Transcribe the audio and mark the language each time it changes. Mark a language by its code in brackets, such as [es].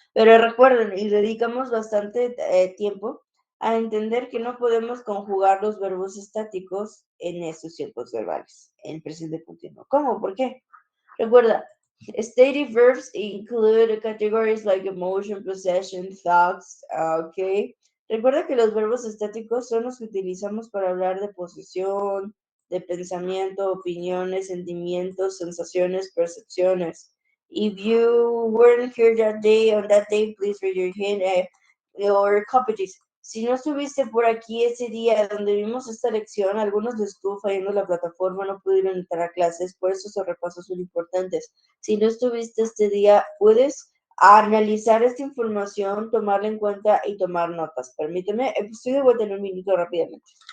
[es] Pero recuerden, y dedicamos bastante tiempo a entender que no podemos conjugar los verbos estáticos en estos tiempos verbales, en presente continuo. ¿Cómo? ¿Por qué? [en] Recuerda, stative verbs include categories like emotion, possession, thoughts, okay. [es] Recuerda que los verbos estáticos son los que utilizamos para hablar de posesión, de pensamiento, opiniones, sentimientos, sensaciones, percepciones. [en] If you weren't here on that day, please raise your hand or copy this. [es] Si no estuviste por aquí ese día donde vimos esta lección, algunos les estuvo fallando la plataforma, no pudieron entrar a clases, por eso esos repasos son importantes. Si no estuviste este día, puedes analizar esta información, tomarla en cuenta y tomar notas. Permíteme, estoy de vuelta en un minuto rápidamente.